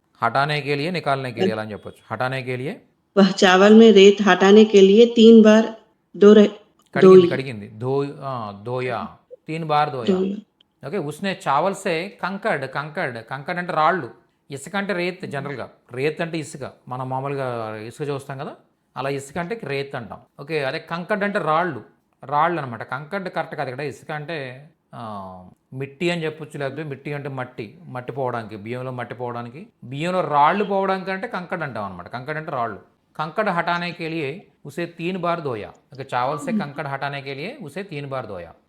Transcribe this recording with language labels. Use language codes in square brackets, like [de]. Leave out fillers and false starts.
[hi] హటానే కేలియే, నికాలనే కేలియే [te] అలా అని చెప్పొచ్చు. [hi] హటానే కేలియే वह चावल में रेत हटाने के लिए 3 बार [te] కడిగింది. [hi] ధోయా 3 బార్ ధోయా. [te] ఓకే, [hi] ఉస్నే చావల్ సే కంకడ్ [te] అంటే రాళ్ళు. ఇసుక అంటే రేత్. జనరల్గా రేత్ అంటే ఇసుక, మనం మామూలుగా ఇసుక చూస్తాం కదా, అలా ఇసుక అంటే రేత్ అంటాం. ఓకే, అదే కంకడ్ అంటే రాళ్ళు అనమాట. కంకడ్ కరెక్ట్ కాదు ఇక్కడ. ఇసుక అంటే మిట్టి అని చెప్పొచ్చు, లేకపోతే మిట్టి అంటే మట్టి పోవడానికి, బియ్యంలో మట్టి పోవడానికి, బియ్యంలో రాళ్ళు పోవడానికి అంటే కంకడ్ అంటాం అనమాట. కంకడ్ అంటే రాళ్ళు. [hi] कंकड़ हटाने के लिए उसे 3 बार धोया. चावल से कंकड़ हटाने के लिए उसे 3 बार धोया.